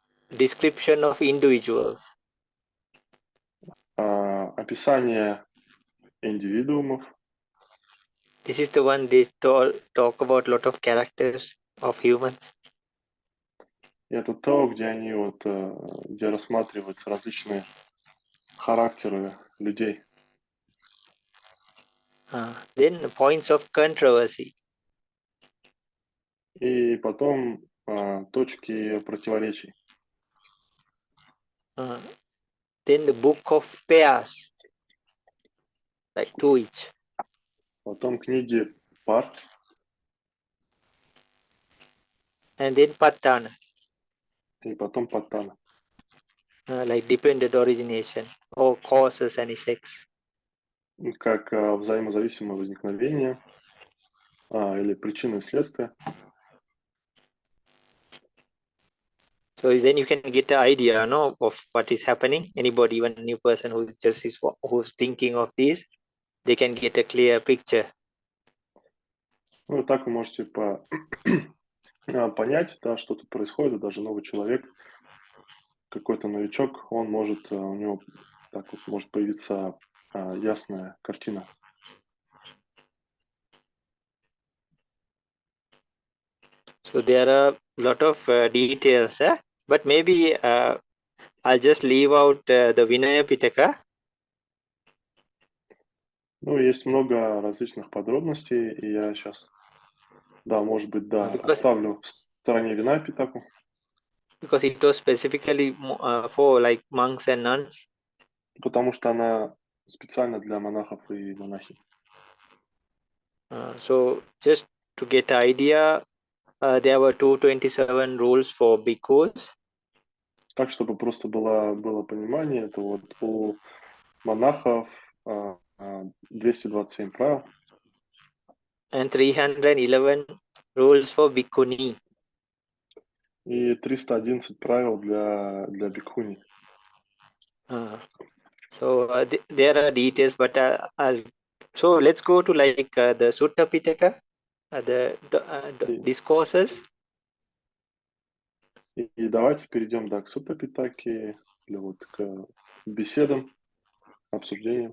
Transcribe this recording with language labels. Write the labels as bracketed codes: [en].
[en] Description of individuals. [ru] Описание индивидуумов. [en] This is the one they talk about lot of characters of humans. [ru] И это то, где где рассматриваются различные характеры людей. [en] Then points of controversy. [ru] И потом точки противоречий. [en] Then the book of pairs, like 2 each. [ru] Потом книги пар. [en] And then patana. [ru] И потом паттана. [en] Like dependent origination or causes and effects. [ru] Как взаимозависимое возникновение или причины и следствия. [en] So then you can get the idea, no, of what is happening. Anybody, even a new person who's thinking of this, they can get a clear picture. [ru] Ну, так вы можете понять, да, что тут происходит, даже новый человек, какой-то новичок, он может, у него так вот может появиться ясная картина. [en] So there are a lot of details, but maybe I'll just leave out the Vinaya Pitaka. [ru] Ну, есть много различных подробностей, и я сейчас, может быть, оставлю в стороне Винaya Питаку. [en] Because it was specifically for like monks and nuns. [ru] Потому что она специально для монахов и монахинь. [en] So just to get an idea, there were 227 rules for bhikkhus. [ru] Так, чтобы просто было понимание, это вот у монахов 227 правил [en] and 311 rules for bhikkhuni. [ru] и 311 правил для бикхуни. [en] There are details, but so let's go to like the Sutta Pitaka, [ru] И, [en] discourses. [ru] и давайте перейдем, да, к Сутта Питаке, или вот к беседам, обсуждениям.